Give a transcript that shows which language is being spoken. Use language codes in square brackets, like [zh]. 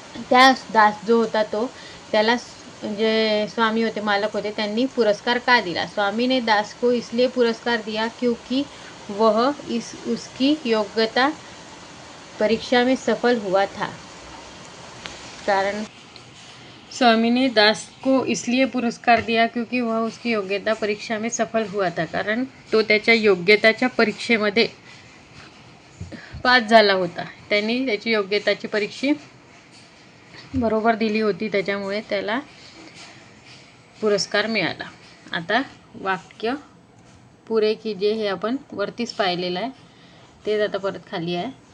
[mr] त्या दास जो होता तो त्याला जे स्वामी होते, मालक होते, त्यांनी पुरस्कार का दिला. [hi] स्वामी ने दास को इसलिए पुरस्कार दिया क्योंकि वह उसकी योग्यता परीक्षा में सफल हुआ था. कारण स्वामी ने दास को इसलिए पुरस्कार दिया क्योंकि वह उसकी योग्यता परीक्षा में सफल हुआ था. [mr] कारण तो त्याच्या योग्यताच्या परीक्षेमध्ये पास झाला होता. त्यांनी त्याची योग्यताची परीक्षा बरोबर दिली होती, त्याच्यामुळे त्याला पुरस्कार मिळाला. आता [hi] वाक्य पुरे कीजिए [mr] हे आपण वरतीच पाहिलेलं आहे, तेच आता परत खाली आहे.